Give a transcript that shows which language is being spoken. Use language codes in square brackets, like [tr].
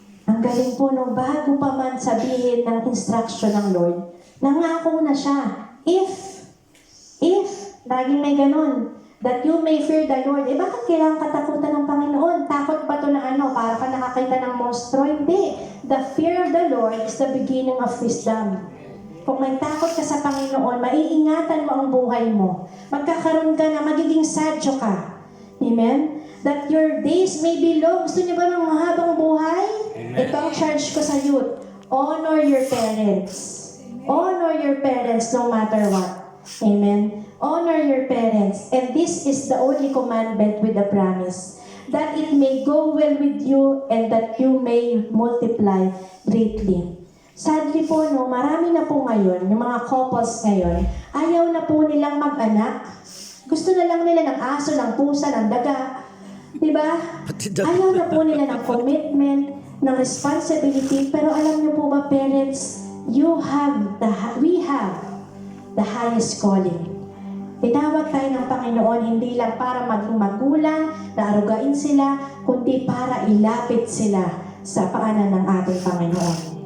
[tl] Ang galing po, no, bago pa man sabihin ng instruction ng Lord, nangako na siya, if, laging may ganun, [en] that you may fear the Lord. [tl] Bakit kailangan katakutan ng Panginoon? Takot ba to na para ka nakakita ng monstro? Hindi. [en] The fear of the Lord is the beginning of wisdom. [tl] Kung may takot ka sa Panginoon, maiingatan mo ang buhay mo. Magkakaroon ka na, magiging sadyo ka. Amen? [en] That your days may be long. [tl] Gusto niyo ba ng mahabang buhay? Amen. Ito ang charge ko sa youth. [en] Honor your parents. Honor your parents no matter what. Amen? Honor your parents. And this is the only commandment with a promise. That it may go well with you and that you may multiply greatly. [tl] Sadly po, no, marami na po ngayon, yung mga couples ngayon, ayaw na po nilang mag-anak. Gusto na lang nila ng aso, ng pusa, ng daga. Diba? Ayaw na po nila ng commitment, ng responsibility. Pero alam niyo po ba, [en] parents, we have the highest calling. [tl] Tinawag tayo ng Panginoon hindi lang para maging magulang, na arugain sila, kundi para ilapit sila sa paanan ng ating Panginoon.